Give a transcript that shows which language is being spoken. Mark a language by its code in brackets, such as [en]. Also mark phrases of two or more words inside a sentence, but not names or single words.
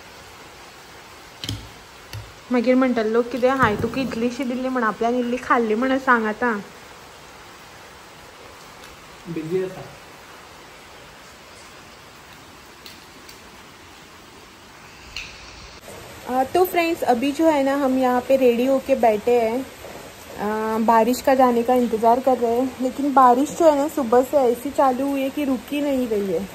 [kok] मागीर म्हणटलो लोक कितें हांवें तुका इतलीशी दिल्ली म्हण आपल्यान इल्ली खाल्ली म्हण सांग आतां। बिजी आता। [hi] तो फ्रेंड्स अभी जो है ना हम यहाँ पे रेडी होके बैठे हैं, बारिश का जाने का इंतज़ार कर रहे हैं, लेकिन बारिश जो है ना सुबह से ऐसी चालू हुई है कि रुक ही नहीं रही है।